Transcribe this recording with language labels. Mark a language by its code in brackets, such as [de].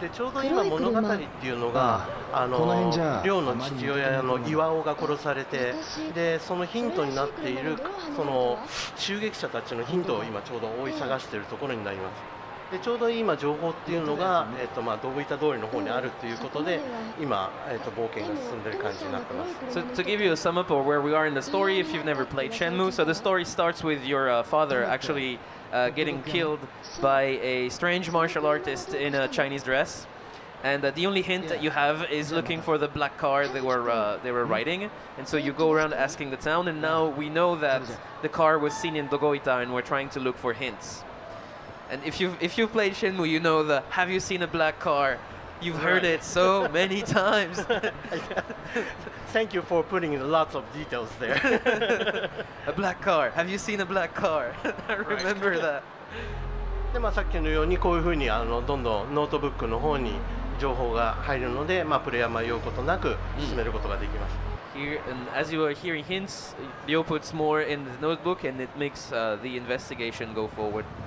[ja] でちょうど今物語っていうのが亮の父親の岩尾が殺されてでそのヒントになっているその襲撃者たちのヒントを今ちょうど追い探しているところになります。でちょうど今情報っていうのがドブ板通りの方にあるということで今冒険が進んでいる感じになってます。 [en] So to give you a sum up of where we are in the story, if you've never played Shenmue, so the story starts with your father actually getting killed by a strange martial artist in a Chinese dress, and the only hint that you have is looking for the black car they were riding, and so you go around asking the town, and now we know that the car was seen in Dogoita, and we're trying to look for hints. And if you've played Shenmue, you know the "Have you seen a black car?" You've heard it so many times. Thank you for putting in lots of details there. A black car. Have you seen a black car? I remember that. [ja] でさっきのようにこういうふうにどんどんノートブックの方に情報が入るので、プレイヤー迷うことなく進めることができます。 [en] Here, and as you are hearing hints, Leo puts more in the notebook, and it makes the investigation go forward.